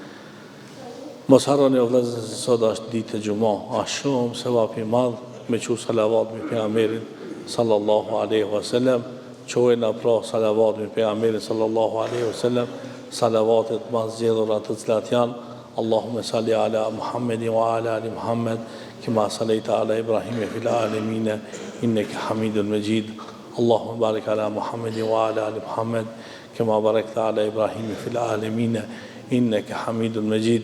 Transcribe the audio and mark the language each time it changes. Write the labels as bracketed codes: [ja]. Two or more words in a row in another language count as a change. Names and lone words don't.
[sq] Mos harroni o vëllezër se sot është ditë e gjuma, është shumë sevap i madh me qu salavat me pejgamberin [ar] صلى الله عليه وسلم, [sq] qojna pra salavat me pejgamberin [ar] صلى الله عليه وسلم, [sq] salavatet ma zgjedhura të cilat janë [ar] اللهم صل على محمد وعلى آل محمد كما صليت على إبراهيم في العالمين إنك حميد مجيد. اللهم بارك على محمد وعلى آل محمد كما باركت على إبراهيم في العالمين إنك حميد مجيد.